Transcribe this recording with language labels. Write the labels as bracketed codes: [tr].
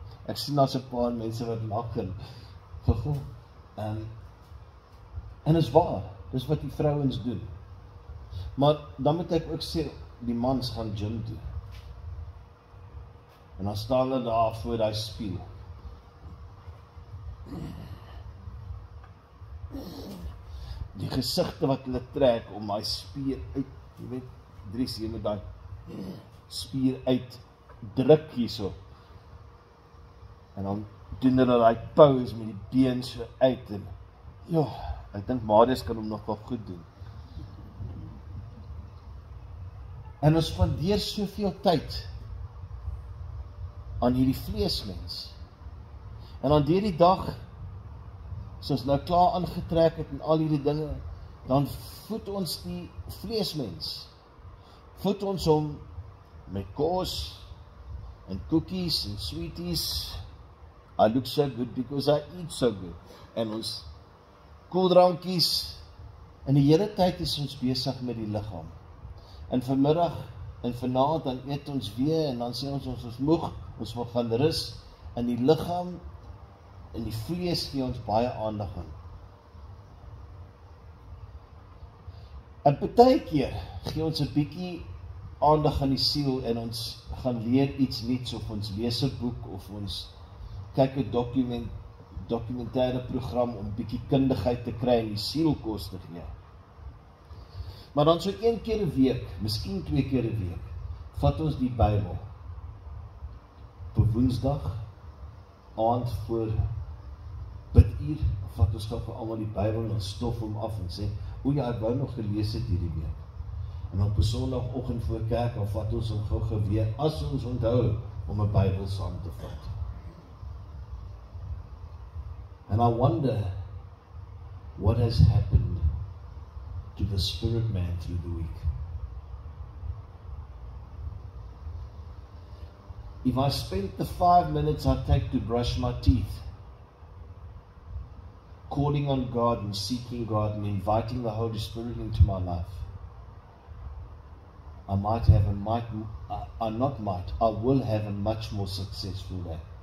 [af] Ek sien daar's 'n paar mense wat lag en gegoo. En is waar, dis wat die vrouens doen. Maar dan moet ek ook sê, die mans gaan gym toe. En dan staan hulle daar voor die spieël. Die gesigte wat hulle trek om daai spier uit, jy weet, Dries, jy moet daai spier uit druk hierso. En dan doen hulle daai pose met die been so uit en ja, ek dink Marius kan hom nog wel goed doen. En ons spandeer soveel tyd aan hierdie vleesmens. En dan deur die dag, as ons nou klaar aangetrek het en al hierdie dinge, dan voed ons die vleesmens. Voed ons hom met kos en cookies en sweeties. [en] I look so good because I eat so good. [af] En ons koeldrankies. En die hele tyd is ons besig met die liggaam. En vanmiddag en vanaand dan eet ons weer en dan sê ons is moeg, ons wil gaan rus. En die liggaam en die vlees gee ons baie aandag aan. En partykeer gee ons 'n bietjie aandag aan die siel en ons gaan leer iets nuuts of ons lees 'n boek of ons kyk 'n dokumentêre program om bietjie kundigheid te kry en die siel kos te gee. Maar dan so 1 keer 'n week, miskien 2 keer 'n week, vat ons die Bybel. Op Woensdag aand voor biduur, vat ons gou vir almal die Bybel en stof hom af en sê, o ja, ek wou nog gelees het hierdie week. En op 'n Sondagoggend voor kerk, dan vat ons hom gou weer, as ons onthou om 'n Bybel saam te vat. [en] And I wonder what has happened to the spirit man through the week. If I spent the 5 minutes I take to brush my teeth, calling on God and seeking God and inviting the Holy Spirit into my life, I will have a much more successful day.